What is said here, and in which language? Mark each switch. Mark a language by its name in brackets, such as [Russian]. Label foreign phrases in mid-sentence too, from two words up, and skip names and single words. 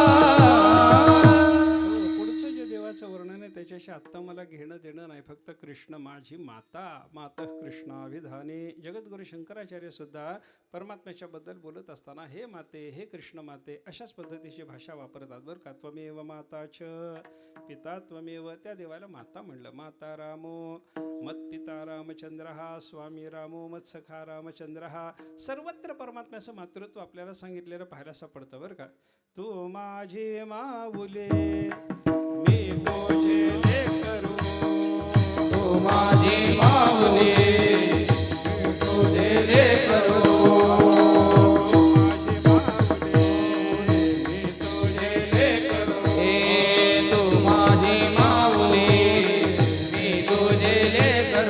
[Marathi] पुढचं जे देवाचं वर्णन आहे त्याच्याशी आत्ता मला घेणं देणं नाही. फक्त कृष्ण माझी माता, [Sanskrit] माता कृष्णाभिधाने. [Marathi] जगद्गुरु शंकराचार्य सुद्धा परमात्म्याच्या बद्दल बोलत असताना हे माते, हे कृष्ण माते अशाच पद्धतीची भाषा वापरतात बरं का. [Sanskrit] त्वमेव माता च पिता त्वमेव. [Marathi] त्या देवाला माता म्हणलं. [Sanskrit] माता रामो मत्पिता रामचंद्र, स्वामी रामो मत्सखा रामचंद्र. [Marathi] सर्वत्र परमात्म्याचं मातृत्व आपल्याला सांगितलेलं पाहायला सापडतं बरं का. तू माझी माऊले मी तुझे लेकरू. तू माझी माऊली मी तुझे लेकरू. तू माझी माऊले मी तुझे लेकरू.